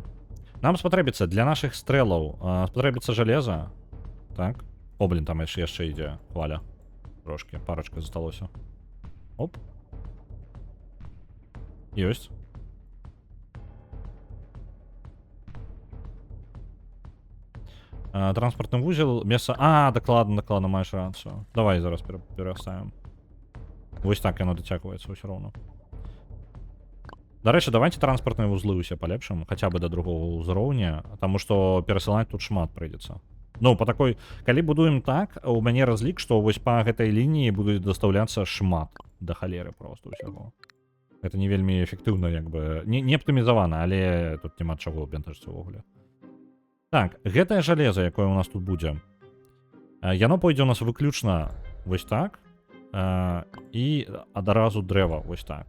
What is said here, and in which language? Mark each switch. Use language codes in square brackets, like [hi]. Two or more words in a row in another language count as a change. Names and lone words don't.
[be] Нам спатрэбіцца для нашых стрэлаў, спатрэбіцца жалеза. Так. О, блин, там яшчэ ідзе хваля. Трошки, парачка засталося. Оп. Ёсць. [uk] Транспортний вузол, место... А, докладно, маєш рацію. Давай зараз переставимо. Ось так воно дотягується все равно. До речі, давайте транспортні вузли усе полепшим, хоча б до другого узроўня, тому що пересилати тут шмат прийдеться. [ru] Ну, по такой... [be] Калі будуем так, у мяне разлік, што вось па гэтай лініі будуць дастаўляцца шмат да халеры просто ўсяго. Гэта не вельмі эфектыўна, як бы... Не аптымізавана, але тут няма чаго бентажыцца ўвогуле. Так, гэтае жалеза, якое у нас тут будзе, яно пойдзе у нас выключна вось так, і адразу дрэва вось так.